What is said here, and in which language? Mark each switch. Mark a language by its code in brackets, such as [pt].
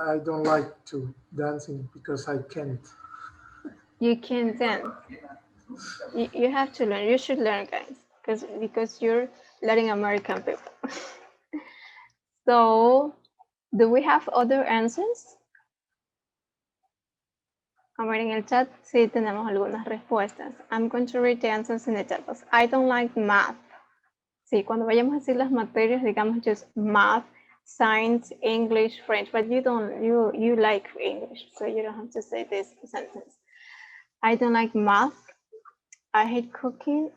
[en] I don't like to dancing because I can't. You can dance. You have to learn. You should learn, guys, because you're Latin American people. So, do we have other answers? [es] A ver, en el chat sí tenemos algunas respuestas. [en] I'm going to read the answers in the chat box. I don't like math. [es] Sí, cuando vayamos a decir las materias, digamos [en] just math, science, English, French, but you like English, so you don't have to say this sentence. I don't like math. I hate cooking.